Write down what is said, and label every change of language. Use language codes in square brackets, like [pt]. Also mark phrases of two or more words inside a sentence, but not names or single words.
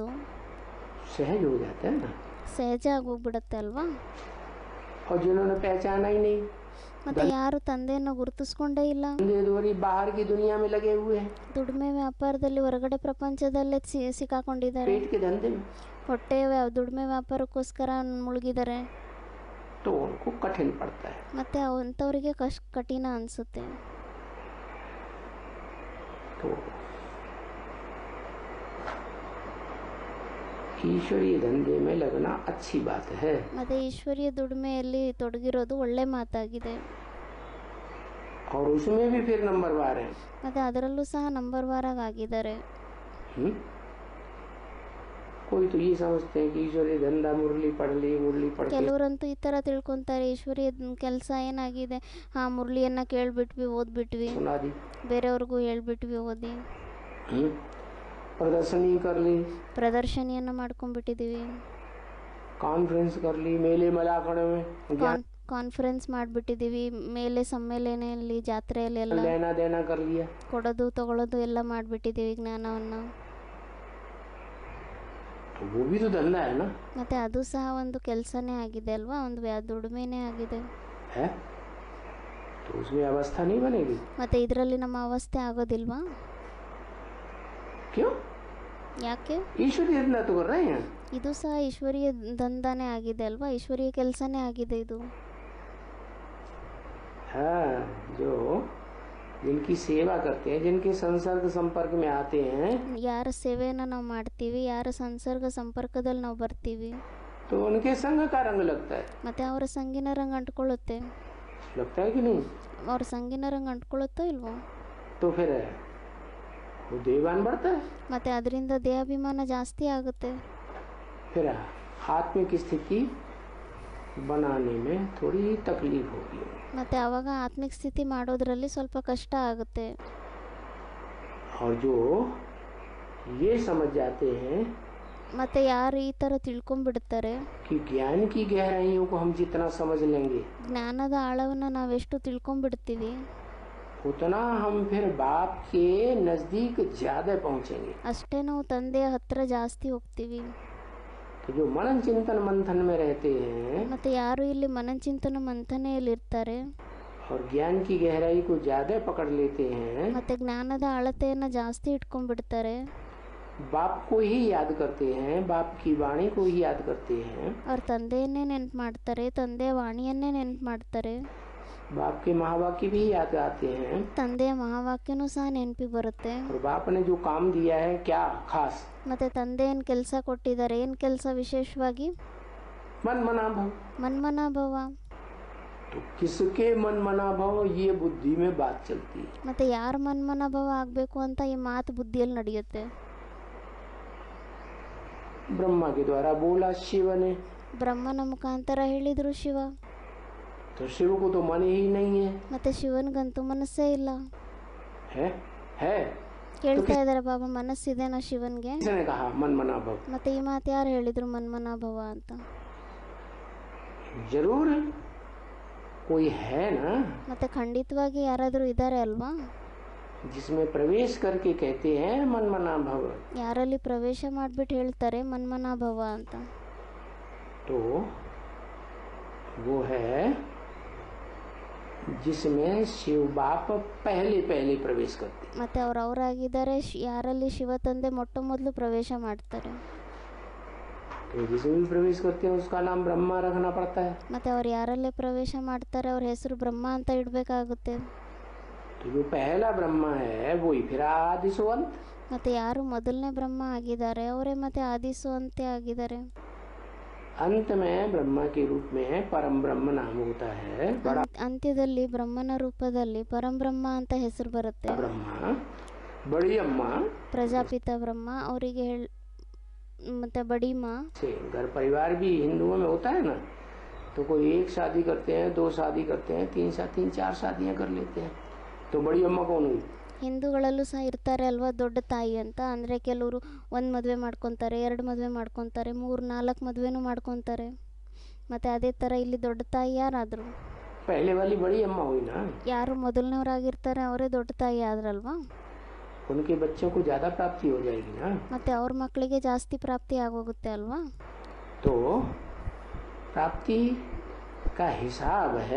[hi] सहज हो जाता है ना। [kn] ಸಹಜ ಆಗೋಗ್ಬಿಡುತ್ತೆ ಅಲ್ವಾ? [hi] और जिन्होंने पहचाना ही नहीं, [kn] ಮತ್ತು ಯಾರು ತಂದೆಯನ್ನು ಗುರುತಿಸ್ಕೊಂಡೇ ಇಲ್ಲ, [hi] धंधे धोरी बाहर की दुनिया में लगे हुए हैं, [kn] ದುಡಿಮೆ ವ್ಯಾಪಾರದಲ್ಲಿ ಹೊರಗಡೆ ಪ್ರಪಂಚದಲ್ಲೇ ಸಿಕ್ಕಾಕೊಂಡಿದ್ದಾರೆ, [hi] पेट के धंधे में, [kn] ಹೊಟ್ಟೆ ದುಡಿಮೆ ವ್ಯಾಪಾರಕ್ಕೋಸ್ಕರ ಮುಳುಗಿದ್ದಾರೆ. [hi] तो उनको कठिन पड़ता है। [kn] ಮತ್ತು ಅಂಥವ್ರಿಗೆ ಕಠಿಣ ಅನಿಸುತ್ತೆ. [hi] तो ईश्वरीय धंधे में लगना अच्छी बात है। [kn] ಮತ್ತು ಈಶ್ವರೀಯ ದುಡಿಮೆಯಲ್ಲಿ ತೊಡಗಿರೋದು ಒಳ್ಳೆ ಮಾತಾಗಿದೆ. [hi] और उसमें भी फिर नंबरवार है। [kn] ಮತ್ತು ಅದರಲ್ಲೂ ಸಹ ನಂಬರ್ ವಾರಾಗಿ ಆಗಿದ್ದಾರೆ. [hi] कोई तो ये समझते हैं कि ईश्वरीय धंधा मुरली पढ़ के [kn] ಕೆಲವರಂತೂ ಈ ಥರ ತಿಳ್ಕೊತಾರೆ, ಈಶ್ವರೀಯ ಕೆಲಸ ಏನಾಗಿದೆ, ಹಾಂ ಮುರಳಿಯನ್ನು ಕೇಳಿಬಿಟ್ವಿ, ಓದ್ಬಿಟ್ವಿ, [hi] सुना दी, [kn] ಬೇರೆಯವ್ರಿಗೂ ಹೇಳ್ಬಿಟ್ವಿ ಓದಿ, [hi] प्रदर्शनी कर ली, [kn] ಪ್ರದರ್ಶನಿಯನ್ನು ಮಾಡ್ಕೊಂಡ್ಬಿಟ್ಟಿದ್ದೀವಿ. [hi] कॉन्फ्रेंस कर ली मेले मलाखड़े में ज्ञान [kn] ಕಾನ್ಫರೆನ್ಸ್ ಮಾಡಿಬಿಟ್ಟಿದ್ದೀವಿ, ಮೇಲೆ ಸಮ್ಮೇಳನೆಯಲ್ಲಿ ಜಾತ್ರೆಯಲ್ಲಿ ಎಲ್ಲ [hi] लेना देना कर लिया। [kn] ಕೊಡೋದು ತಗೊಳ್ಳೋದು ಎಲ್ಲ ಮಾಡಿಬಿಟ್ಟಿದ್ದೀವಿ ಜ್ಞಾನವನ್ನು. [hi] तो वो भी तो धंधा है ना, [kn] ಮತ್ತು ಅದು ಸಹ ಒಂದು ಕೆಲಸನೇ ಆಗಿದೆ ಅಲ್ವಾ, ಒಂದು ದುಡಿಮೆನೇ ಆಗಿದೆ. [hi] है तो उसमें अवस्था नहीं बनेगी। [kn] ಮತ್ತು ಇದರಲ್ಲಿ ನಮ್ಮ ಅವಸ್ಥೆ ಆಗೋದಿಲ್ವಾ? [hi] क्यों? [kn] ಯಾಕೆ? [hi] ईश्वरीय धंधा तो कर रहे हैं। [kn] ಇದು ಸಹ ಈಶ್ವರೀಯ ದಂಧನೇ ಆಗಿದೆ ಅಲ್ವಾ, ಈಶ್ವರೀಯ ಕೆಲಸನೇ ಆಗಿದೆ ಇದು. [hi] हाँ, जो जिनकी सेवा करते हैं, जिनके संसर्ग संपर्क में आते हैं, [kn] ಯಾರ ಸೇವೆಯನ್ನು ನಾವು ಮಾಡ್ತೀವಿ, ಯಾರ ಸಂಸರ್ಗ ಸಂಪರ್ಕದಲ್ಲಿ ನಾವು ಬರ್ತೀವಿ, [hi] तो उनके संग का रंग लगता है। [kn] ಮತ್ತು ಅವರ ಸಂಗಿನ ರಂగు ಅಂಟ್ಕೊಳ್ಳುತ್ತೆ. [hi] लगता है कि नहीं? [kn] ಅವ್ರ ಸಂಗಿನ ರಂగు ಅಂಟ್ಕೊಳ್ಳುತ್ತೋ ಇಲ್ವೋ? [hi] तो फिर वो देवान बढ़ता है। [kn] ಮತ್ತು ಅದರಿಂದ ದೇಹಾಭಿಮಾನ ಜಾಸ್ತಿ ಆಗುತ್ತೆ. [hi] फिर आत्मिक स्थिति बनाने में थोड़ी तकलीफ होगी। [kn] ಮತ್ತು ಆವಾಗ ಆತ್ಮಿಕ ಸ್ಥಿತಿ ಮಾಡೋದ್ರಲ್ಲಿ ಸ್ವಲ್ಪ ಕಷ್ಟ ಆಗುತ್ತೆ. [hi] और जो ये समझ जाते हैं [kn] ಮತ್ತು ಯಾರು ಈ ಥರ ತಿಳ್ಕೊಂಡ್ಬಿಡ್ತಾರೆ, [hi] कि ज्ञान की गहराइयों को हम जितना समझ लेंगे [kn] ಜ್ಞಾನದ ಆಳವನ್ನು ನಾವೆಷ್ಟು ತಿಳ್ಕೊಂಡ್ಬಿಡ್ತೀವಿ, [hi] उतना हम फिर बाप के नजदीक ज्यादा पहुंचेंगे। [kn] ಅಷ್ಟೇ ನಾವು ತಂದೆಯ ಹತ್ತಿರ ಜಾಸ್ತಿ ಹೋಗ್ತೀವಿ. [hi] तो जो मनन चिंतन मंथन में रहते हैं [kn] ಮತ್ತು ಯಾರು ಇಲ್ಲಿ ಮನಚಿಂತನ ಮಂಥನೆಯಲ್ಲಿರ್ತಾರೆ [hi] और ज्ञान की गहराई को ज्यादा पकड़ लेते हैं, [kn] ಮತ್ತು ಜ್ಞಾನದ ಅಳತೆಯನ್ನು ಜಾಸ್ತಿ ಇಟ್ಕೊಂಡ್ಬಿಡ್ತಾರೆ, [hi] बाप को ही याद करते हैं, बाप की वाणी को ही याद करते हैं, [kn] ಅವ್ರ ತಂದೆಯನ್ನೇ ನೆನ್ಪು ಮಾಡ್ತಾರೆ, ತಂದೆಯ ವಾಣಿಯನ್ನೇ ನೆನ್ಪು ಮಾಡ್ತಾರೆ, [hi] बाप के महावाक्य भी याद आते हैं, [kn] ತಂದೆಯ ಮಹಾವಾಕ್ಯನೂ ಸಹ ನೆನಪಿಗೆ ಬರುತ್ತೆ. [hi] और बाप ने जो काम दिया है क्या खास, [kn] ಮತ್ತು ತಂದೆ ಏನು ಕೆಲಸ ಕೊಟ್ಟಿದ್ದಾರೆ, ಏನು ಕೆಲಸ ವಿಶೇಷವಾಗಿ? [sa] मन मना भव। [kn] ಮನ್ಮನಾಭವ. [hi] तो किसके [sa] मन मना भव, [hi] ये बुद्धि में बात चलती है। [kn] ಮತ್ತು ಯಾರ ಮನ್ಮನಾಭವ ಆಗಬೇಕು ಅಂತ ಈ ಮಾತು ಬುದ್ಧಿಯಲ್ಲಿ ನಡೆಯುತ್ತೆ. [hi] ब्रह्मा के द्वारा बोला शिव ने, [kn] ಬ್ರಹ್ಮನ ಮುಖಾಂತರ ಹೇಳಿದರು ಶಿವ. [hi] तो शिव को तो मन ही नहीं है, [kn] ಮತ್ತು ಶಿವನಿಗಂತೂ ಮನಸ್ಸೇ ಇಲ್ಲ. [hi] है [kn] ಕೇಳ್ತಾ ಇದ್ದಾರೆ ಬಾಬಾ, ಮನಸ್ಸಿದೆನಾ ಶಿವನ್ಗೆ? [hi] किसने कहा [sa] मन मना भव? [kn] ಮತ್ತೆ ಈ ಮಾತು ಯಾರು ಹೇಳಿದ್ರು, ಮನ್ಮನಾಭವ ಅಂತ? [hi] जरूर है, कोई है ना [kn] ಮತ್ತೆ ಖಂಡಿತವಾಗಿ ಯಾರಾದರೂ ಇದ್ದಾರೆ ಅಲ್ವಾ, [hi] जिसमें प्रवेश करके कहते हैं [sa] मन मना भव। [kn] ಯಾರಲ್ಲಿ ಪ್ರವೇಶ ಮಾಡಿಬಿಟ್ಟು ಹೇಳ್ತಾರೆ ಮನ್ಮನಾಭವ ಅಂತ. [hi] तो वो है जिसमें शिव बाप पहले प्रवेश करते हैं। [kn] ಮತ್ತೆ ಅವರಾಗಿದ್ದಾರೆ ಯಾರಲ್ಲಿ ಶಿವ ತಂದೆ ಮೊಟ್ಟ ಮೊದಲು ಪ್ರವೇಶ ಮಾಡ್ತಾರೆ. [hi] तो जिसमें भी प्रवेश करते हैं उसका नाम ब्रह्मा रखना पड़ता है। [kn] ಮತ್ತೆ ಅವ್ರು ಯಾರಲ್ಲೇ ಪ್ರವೇಶ ಮಾಡ್ತಾರೆ ಅವ್ರ ಹೆಸರು ಬ್ರಹ್ಮ ಅಂತ ಇಡಬೇಕಾಗುತ್ತೆ. [hi] तो जो पहला ब्रह्मा है वही फिर आदिसुवंत। [kn] ಮತ್ತೆ ಯಾರು ಮೊದಲನೇ ಬ್ರಹ್ಮ ಆಗಿದ್ದಾರೆ ಅವರೇ ಮತ್ತೆ ಆದಿಸುವಂತೆ ಆಗಿದ್ದಾರೆ. [hi] अंत में ब्रह्मा के रूप में परम ब्रह्म नाम होता है, बड़ा [kn] ಅಂತ್ಯದಲ್ಲಿ ಬ್ರಹ್ಮನ ರೂಪದಲ್ಲಿ ಪರಂಬ್ರಹ್ಮ ಅಂತ ಹೆಸರು ಬರುತ್ತೆ. [hi] ब्रह्मा, बड़ी अम्मा, [kn] ಪ್ರಜಾಪಿತ ब्रह्म ಅವರಿಗೆ ಮತ್ತೆ [hi] बड़ी माँ से घर परिवार भी हिंदुओं में होता है ना, तो कोई एक शादी करते हैं, दो शादी करते हैं, तीन चार शादियां कर लेते हैं, तो बड़ी अम्मा कौन हुई? [kn] ಹಿಂದೂಗಳಲ್ಲೂ ಸಹ ಇರ್ತಾರೆ ಅಲ್ವಾ ದೊಡ್ಡ ತಾಯಿ ಅಂತ, ಅಂದರೆ ಕೆಲವರು ಒಂದು ಮದುವೆ ಮಾಡ್ಕೊತಾರೆ, 2 ಮದುವೆ ಮಾಡ್ಕೊತಾರೆ, 3-4 ಮದುವೆನೂ ಮಾಡ್ಕೊತಾರೆ. ಮತ್ತು ಅದೇ ಥರ ಇಲ್ಲಿ ದೊಡ್ಡ ತಾಯಿ ಯಾರಾದರು? [hi] पहले वाली बड़ी अम्मा हुई ना, [kn] ಯಾರು ಮೊದಲನೇವರಾಗಿರ್ತಾರೆ ಅವರೇ ದೊಡ್ಡ ತಾಯಿ ಆದ್ರಲ್ವಾ. [hi] उनके बच्चों को ज़्यादा प्राप्ति हो जाएगी ना, [kn] ಮತ್ತು ಅವ್ರ ಮಕ್ಕಳಿಗೆ ಜಾಸ್ತಿ ಪ್ರಾಪ್ತಿ ಆಗೋಗುತ್ತೆ ಅಲ್ವಾ. [hi] तो प्राप्ति का हिसाब है